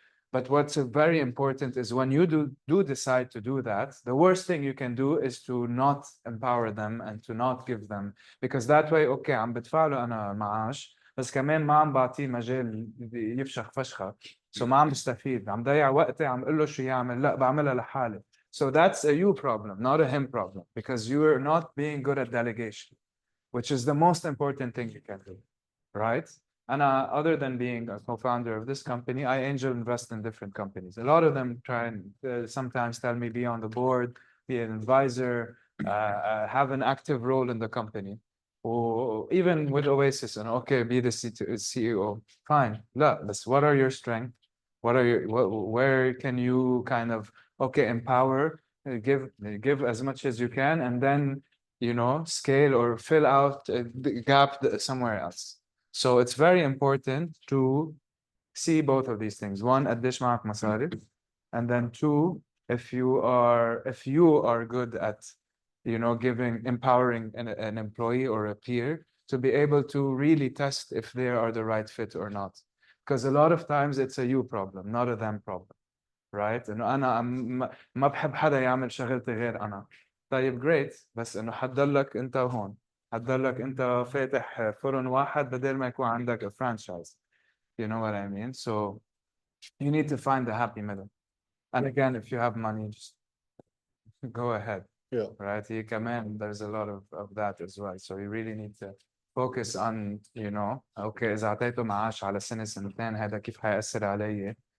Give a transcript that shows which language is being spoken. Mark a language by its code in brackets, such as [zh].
[en] But what's very important is when you do decide to do that, the worst thing you can do is to not empower them and to not give them, because that way, okay, [ar] عم بدفع له أنا معاش بس كمان ما عم بعطيه مجال يفشخ فشخة. [en] So [ar] ما عم بستفيد، عم ضيع وقتي، عم قل له شو يعمل، لا بعملها لحالي. [en] So that's a you problem, not a him problem, because you are not being good at delegation, which is the most important thing you can do, right? And other than being a co-founder of this company, I angel invest in different companies. A lot of them try and sometimes tell me be on the board, be an advisor, have an active role in the company. Or even with Oasis, and okay, be the CEO. Fine. Look, but what are your strengths? Where can you kind of, empower, give as much as you can, and then, scale or fill out the gap somewhere else. So it's very important to see both of these things. One, [ar] قديش معك مصاري, [en] and then two, if you are good at, empowering an employee or a peer to be able to really test if they are the right fit or not. Because a lot of times it's a you problem, not a them problem, right? [ar] إنه أنا ما بحب حدا يعمل شغلتي غير أنا. طيب [en] great, [ar] بس إنه حتضلك أنت هون. هتضلك انت فاتح فرن واحد بدل ما يكون عندك [en] a franchise. You know what I mean? So you need to find the happy middle. And again, if you have money, just go ahead. Yeah. Right? You [ar] كمان, [en] there's a lot of that as well. So you really need to focus on, okay, [ar] إذا أعطيته معاش على سنة سنتين هذا كيف حيأثر علي?